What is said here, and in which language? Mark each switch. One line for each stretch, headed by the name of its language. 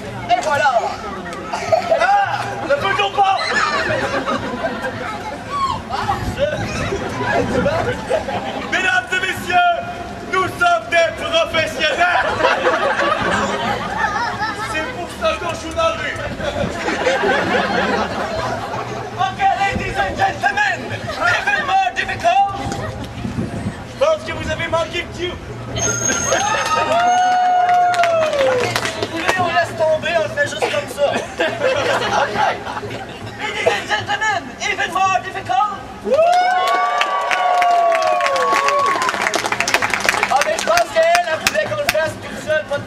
French: Et voilà. Ah, le feu combat. Mesdames et messieurs, nous sommes des professionnels. C'est pour ça que je suis dans la rue.
English: Ok, ladies and gentlemen, even more difficult.
French: Je pense que vous avez manqué de Q. Si vous voulez, on laisse tomber, on le fait juste comme ça. Ok.
English: Ladies and gentlemen, even more difficult.
French: Ah, mais je pense qu'elle voulait qu'on le fasse toute seule